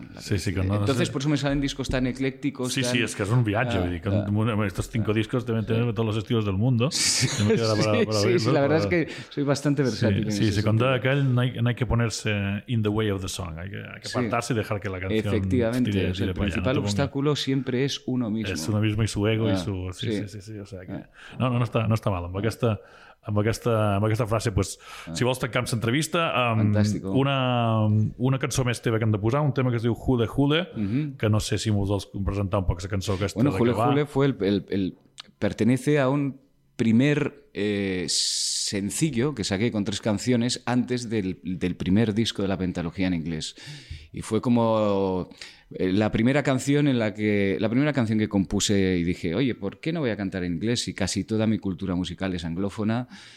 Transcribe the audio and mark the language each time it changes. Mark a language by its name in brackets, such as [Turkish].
[Spanish] Entonces, [Catalan] per això [Spanish] me salen discos tan eclèctics. [Catalan] Sí, sí, és que és un viatge. [Spanish] Estos 5 discos deben tener todos los estilos del mundo. Sí, la verdad es que soy bastante versátil. Sí, se contaba que él no hay que ponerse [English] in the way of the song. [Spanish] Hay que apartarse y dejar que la canción... Efectivamente, el principal obstáculo siempre es uno mismo. Es uno mismo y su ego y su... Sí. No está mal. [Catalan] Amb aquesta frase, pues, si vols tancar amb l'entrevista, una cançó més teva que hem de posar, un tema que es diu Hule Hule, que no sé si m'ho vols presentar un poc, la cançó aquesta. [Spanish] Bueno, Hule Hule fue el pertenece a un primer sencillo que saqué con 3 canciones antes del primer disco de la Pentalogía en inglés. Y fue como la primera canción que compuse y dije, oye, ¿por qué no voy a cantar en inglés si casi toda mi cultura musical es anglófona?